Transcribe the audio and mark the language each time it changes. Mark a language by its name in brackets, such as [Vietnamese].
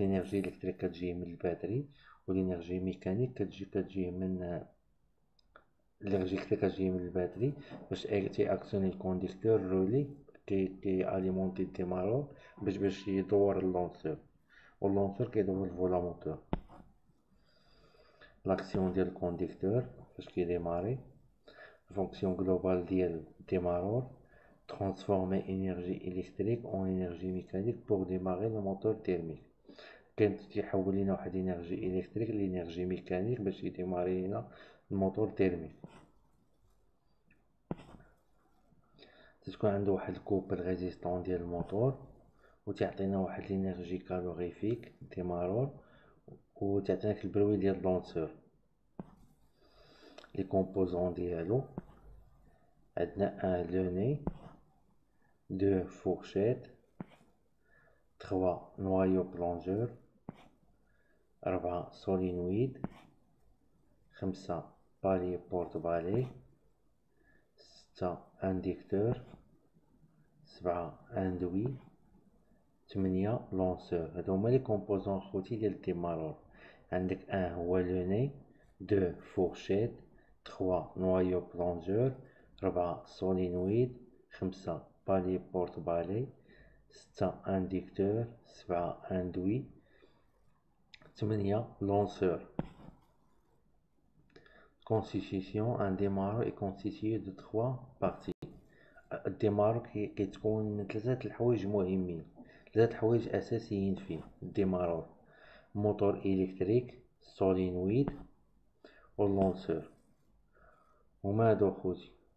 [Arabic] الانرجي الكتريك كتجي من الباتري، والانرجي ميكانيك كتجي من الانرجي الكتريك كتجي من الباتري باش تيأكسوني الكونديكتور رولي كي اليمونتي الديمارور باش يدور اللونسور، واللونسور كيدور الفولاموتور. لاكسيون ديال الكونديكتور فاش كيديماري. فونكسيون غلوبال ديال الديمارور: [French] transformer énergie électrique en énergie mécanique pour démarrer le moteur thermique. [Arabic] كان تيحول لينا واحد انرجي الكتريك لانرجي ميكانيك باش يديماري لينا الموتور تيرميك. تكون عنده واحد الكوبل ريزيستون ديال الموتور، وتعطينا واحد الانرجي كالوريفيك ديمارور، وتعطينا البروي ديال اللونسور. لي كومبوزون ديالو عندنا [French] 1 لوني، 2 fourchette، 3 noyau plongeur، 4 solenoid، 5 palier porte-balai، 6 inducteur، 7 induit، 8 lanceur. [Arabic] هادو هما لي كومبوزون خوتي ديال الديمارور. عندك [French] 1 [Arabic] هو لوني، [French] 2 fourchette، 3 noyau plongeur، 4 solenoid، 5 palier porte-balai، 6 inducteur، 7 induit، 8 lanceur. Constitution: un démarreur est constitué de 3 parties. [Arabic] الديمارور كيتكون من 3 الحوايج مهمين، 3 حوايج اساسيين فيه الديمارور: موتور الكتريك، سولينويد، واللونسور. هما هادو خوتي.